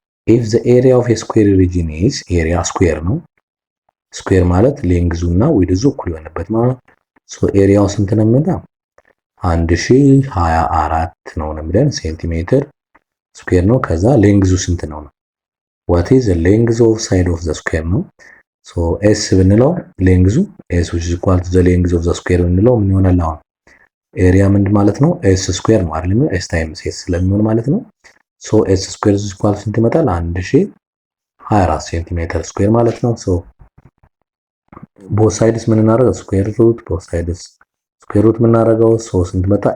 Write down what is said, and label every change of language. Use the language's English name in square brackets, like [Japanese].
[English] if the area of a square region is area [Amharic] ስኩዌር ነው። ስኩዌር ማለት ሌንግዙ እና ዊድዙ እኩል የሆነበት ማለት ሶ ኤሪያው ስንት ነው የሚመጣው? 1024 ነው የሚለን ሴንቲሜትር ስኩዌር ነው። ከዛ ሌንግዙ ስንት ነው? [English] what is the length of side of the square [Amharic] ነው። ሶ s ብንለው ሌንግዙ s [English] which is equal to the length of the square [Amharic] ብንለው ምን ይሆናል? አሁን ኤሪያ ምንድን ማለት ነው? s ስኩዌር ነው አይደል? s ታይምስ s ስለሚሆን ማለት ነው። ሶ s ስኩዌር [English] is equal to [Amharic] ስንት ይመጣል? 1024 ሴንቲሜትር ስኩዌር ማለት ነው። ሶ [English] both sides [Amharic] ምን እናደርገው? ስኩዌር ሩት [English] both sides [Amharic] ስኩዌር ሩት ምን እናደርገው? ሶ ስንት መጣ?